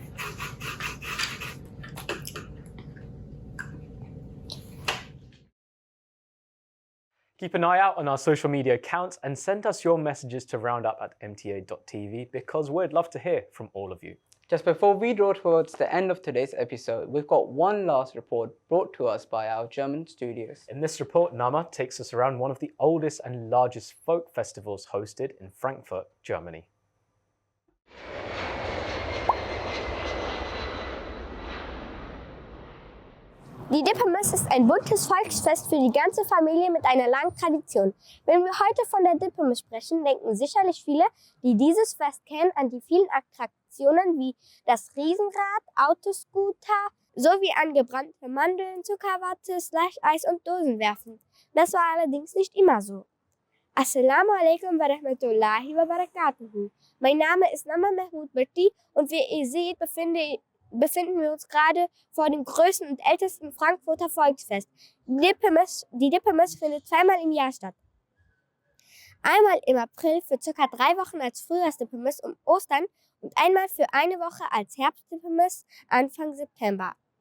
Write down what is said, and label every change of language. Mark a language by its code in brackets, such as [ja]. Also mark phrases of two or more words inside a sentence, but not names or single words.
[en] Keep an eye out on our social media accounts and send us your messages to roundup@mta.tv because we'd love to hear from all of you. Just before we draw towards the end of today's episode, we've got one last report brought to us by our German studios. In this report, Nama takes us around one of the oldest and largest folk festivals hosted in Frankfurt, Germany. [de] Die Dippemess ist ein buntes Volksfest für die ganze Familie mit einer langen Tradition. Wenn wir heute von der Dippemess sprechen, denken sicherlich viele, die dieses Fest kennen, an die vielen Attraktionen wie das Riesenrad, Autoscooter sowie an gebrannte Mandeln, Zuckerwatte, Slush-Eis und Dosenwerfen. Das war allerdings nicht immer so. [ar] السلام عليكم ورحمة الله وبركاته. [de] Mein Name ist Nama Mahmoud Bhatti und wie ihr seht, befinden wir uns gerade vor dem größten und ältesten Frankfurter Volksfest. Die Dippemess findet zweimal im Jahr statt. Einmal im April für ca. 3 Wochen als Frühjahrsdippemess um Ostern und einmal für eine Woche als Herbstdippemess Anfang September.